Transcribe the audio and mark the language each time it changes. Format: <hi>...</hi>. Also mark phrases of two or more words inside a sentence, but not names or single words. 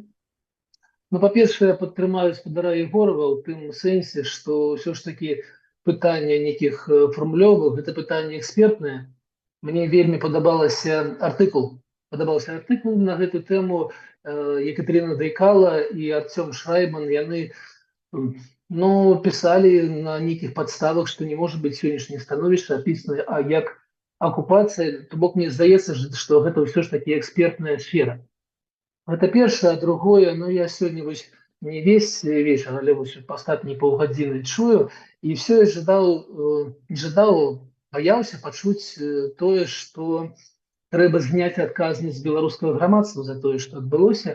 <be>Ну, па-першае, падтрымаю спадара Егорова ў тым сэнсе, што ўсё ж такі пытанне нейкіх фармулёвак, гэта пытанне экспертнае. Мне вельмі падабаўся артыкул на гэту тэму Екатерина Дайкала і Артём Шрайбман. Яны Ну,</be> <ru>писали на неких подставах, что не может быть</ru> <be>сённяшняе становішча апісана як акупацыя, то бок мне здаецца, што гэта ўсё ж такі экспертная сфера. Гэта першае, а другое, ну я сёння вось не весь вечар, але вось астатнія паўгадзіны чую, і все жадаў, баяўся пачуць тое, што трэба зняць адказнасць беларускага грамадства за тое, што адбылося.</be>